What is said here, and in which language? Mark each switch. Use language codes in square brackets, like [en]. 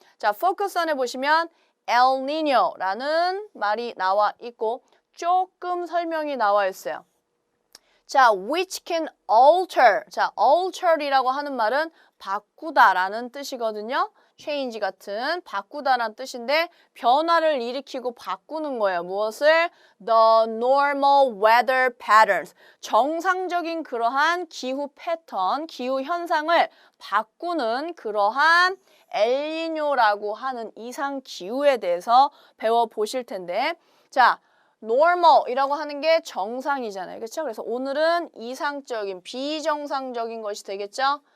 [ko] 자, 포커스 안에 보시면 엘니뇨라는 말이 나와 있고 조금 설명이 나와 있어요. [en] 자, which can alter. [ko] 자, alter이라고 하는 말은 바꾸다라는 뜻이거든요. change 같은 바꾸다라는 뜻인데 변화를 일으키고 바꾸는 거예요. 무엇을? [en] The normal weather patterns. [ko] 정상적인 그러한 기후 패턴, 기후 현상을 바꾸는 그러한 엘니뇨라고 하는 이상 기후에 대해서 배워보실 텐데 자, normal이라고 하는 게 정상이잖아요. 그렇죠? 그래서 오늘은 이상적인, 비정상적인 것이 되겠죠?